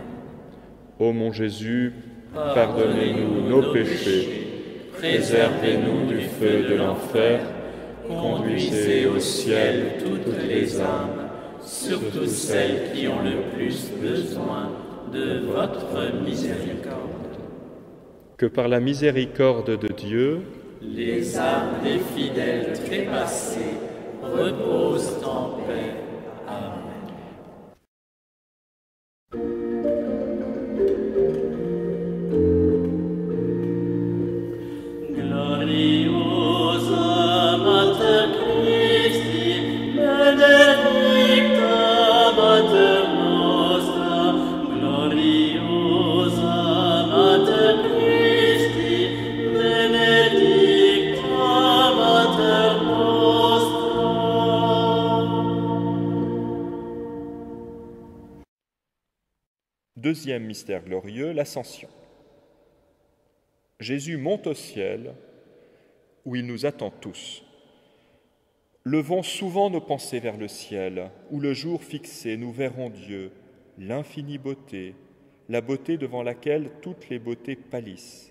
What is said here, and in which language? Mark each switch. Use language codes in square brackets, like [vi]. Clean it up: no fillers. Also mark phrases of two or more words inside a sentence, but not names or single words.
[fr] Ô mon Jésus, pardonnez-nous nos péchés, préservez-nous du feu de l'enfer, conduisez au ciel toutes les âmes, surtout celles qui ont le plus besoin de votre miséricorde. Que par la miséricorde de Dieu, les âmes des fidèles trépassés reposent en paix. Amen. [la] Gloriosa Mater Christi, benedicta Mater nostra, gloriosa Mater Christi, benedicta Mater nostra. [fr] deuxième mystère glorieux, l'Ascension. Jésus monte au ciel, où il nous attend tous. Levons souvent nos pensées vers le ciel, où le jour fixé nous verrons Dieu, l'infinie beauté, la beauté devant laquelle toutes les beautés pâlissent.